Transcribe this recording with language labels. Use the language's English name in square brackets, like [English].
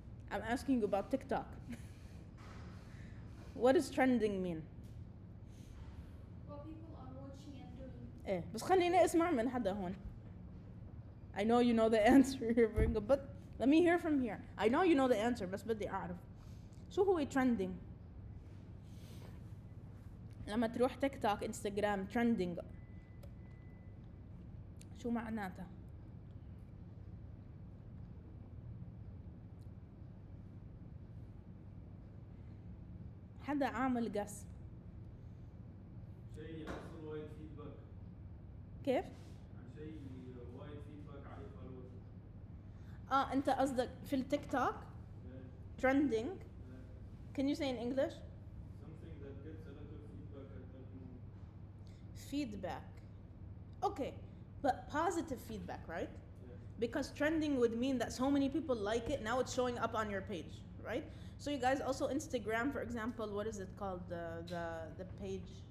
[English] I'm asking you about TikTok. What does trending mean? What people are watching and doing. [Arabic] إيه بس خليني أسمع من حدا هون. [English] I know you know the answer here, but let me hear from here. I know you know the answer [Arabic] بس بدي أعرف شو هو trending؟ لما تروح تيك توك انستغرام trending شو معناتها؟ حدا عامل قس شيء يحصل وايد فيدباك كيف؟ عن شيء وايد فيدباك عليه فالوز. أنت قصدك في التيك توك trending. [English] Can you say in English? Something that gets a lot of feedback at that moment. Feedback. Okay, but positive feedback, right? Yeah. Because trending would mean that so many people like it, now it's showing up on your page, right? So you guys also Instagram, for example, what is it called? The page.